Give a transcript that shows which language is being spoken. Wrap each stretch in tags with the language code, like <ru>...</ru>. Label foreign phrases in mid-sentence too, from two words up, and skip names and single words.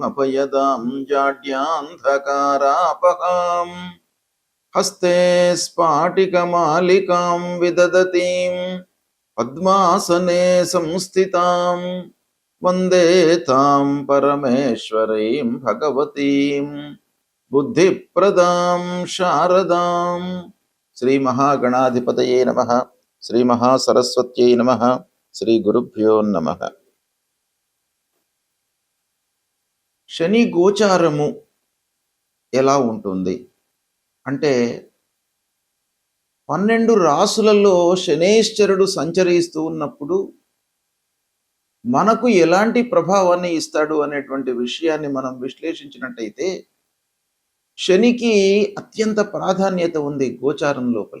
<sa>अपयदां जाड्यान्धकारापहाम् हस्ते स्फाटिकमालिकां विदधतीं पद्मासने संस्थितां वन्दे तां परमेश्वरीं भगवतीं बुद्धिप्रदां शारदां। श्री महागणाधिपतये नमः। श्री महासरस्वत्यै नमः। శ్రీ గురుభ్యో నమః.</sa> <te>శని గోచారము ఎలా ఉంటుంది అంటే 12 రాసులలో శనేశ్వరుడు సంచరిస్తూ ఉన్నప్పుడు మనకు ఎలాంటి ప్రభావాన్ని ఇస్తాడు అనేటువంటి విషయాన్ని మనం విశ్లేషించినట్టయితే శనికి అత్యంత ప్రాధాన్యత ఉంది గోచారం లోపల.</te>